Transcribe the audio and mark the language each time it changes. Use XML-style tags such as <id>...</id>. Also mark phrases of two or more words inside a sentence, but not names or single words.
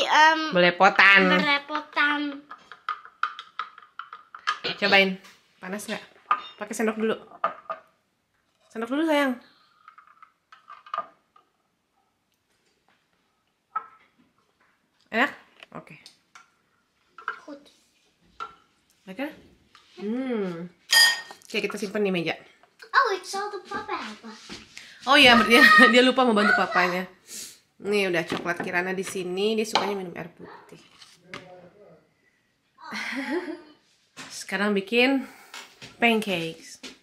<id>Belepotan. berepotan. Cobain. Panas nggak? Pakai sendok dulu. Sendok dulu sayang. Enak? Oke.</id> <nl>Goed. Lekker?</nl> <id>Oke, kita simpan di meja.</id> <nl>Oh, ik zal de papa helpen.</nl> <id>Oh iya, dia lupa membantu papanya. Nih udah coklat Kirana di sini, dia sukanya minum air putih. Sekarang bikin pancakes.</id>